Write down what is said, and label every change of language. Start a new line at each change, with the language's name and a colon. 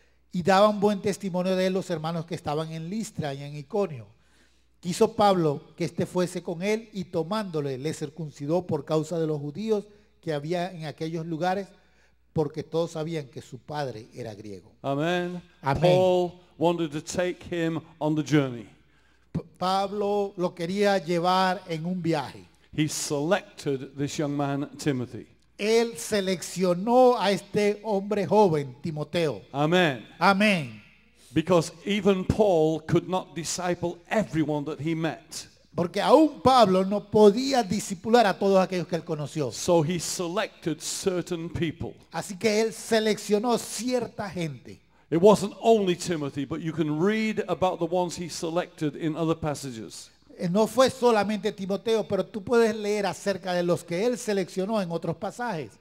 Spanish: Y daban buen testimonio de él los hermanos que estaban en Listra y en Iconio. Quiso Pablo que éste fuese con él y tomándole le circuncidó por causa de los judíos que había en aquellos lugares, porque todos sabían que su padre era griego. Amen.
English: Amen. Paul wanted to take him on the journey.
Spanish: Pablo lo quería llevar en un viaje.
English: He selected this young man, Timothy.
Spanish: Él seleccionó a este hombre joven, Timoteo.
English: Amen.
Spanish: Amén.
English: Because even Paul could not disciple everyone that he met.
Spanish: Porque aún Pablo no podía discipular a todos aquellos que él conoció.
English: So he selected certain people.
Spanish: Así que él seleccionó cierta gente.
English: It wasn't only Timothy, but you can read about the ones he selected in other passages.
Spanish: No fue solamente Timoteo, pero tú puedes leer acerca de los que él seleccionó en otros pasajes.